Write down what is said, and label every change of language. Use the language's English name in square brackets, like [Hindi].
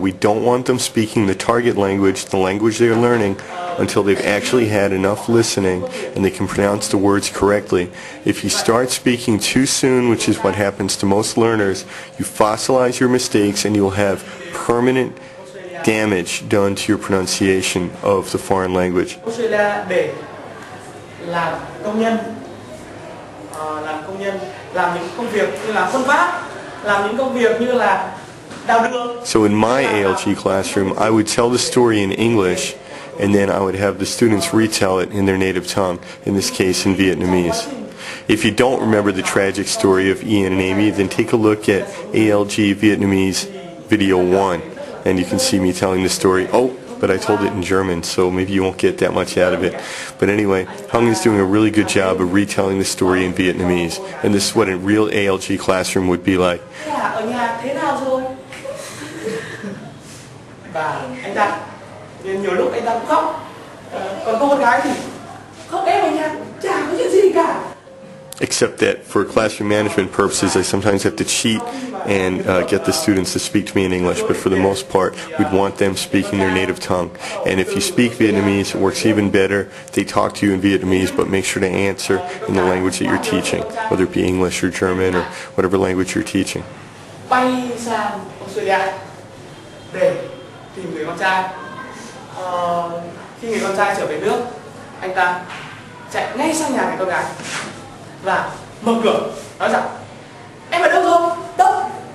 [English] We don't want them speaking the target language, the language they're learning, until they've actually had enough listening and they can pronounce the words correctly. If you start speaking too soon, which is what happens to most learners, you fossilize your mistakes and you'll have permanent damage done to your pronunciation of the foreign language. [Vietnamese] Để làm công nhân, làm những công việc như là khuân vác, làm những công việc như là đào đường. [English] So in my ALG classroom, I would tell the story in English, and then I would have the students retell it in their native tongue, in this case in Vietnamese. If you don't remember the tragic story of Ian and Amy, then take a look at ALG Vietnamese video 1, and you can see me telling the story. Oh, but I told it in German, so maybe you won't get that much out of it. But anyway, Hung is doing a really good job of retelling the story in Vietnamese, and this is what a real ALG classroom would be like. [Vietnamese] Ở nhà thế nào rồi? Và anh ta nhiều lúc anh ta cũng khóc. Còn cô con gái thì khóc em ở nhà chả có chuyện gì cả. [English] Except that for classroom management purposes, I sometimes have to cheat and get the students to speak to me in English, but for the most part, we'd want them speaking their native tongue. And if you speak Vietnamese, it works even better. They talk to you in Vietnamese, but make sure to answer in the language that you're teaching, whether it be English or German or whatever language you're teaching. [Vietnamese] Bay sang Australia để tìm người con trai. Khi người con trai trở về nước, anh ta chạy ngay sang nhà người con gái và mở cửa nói rằng em ở đâu rồi? Đâu?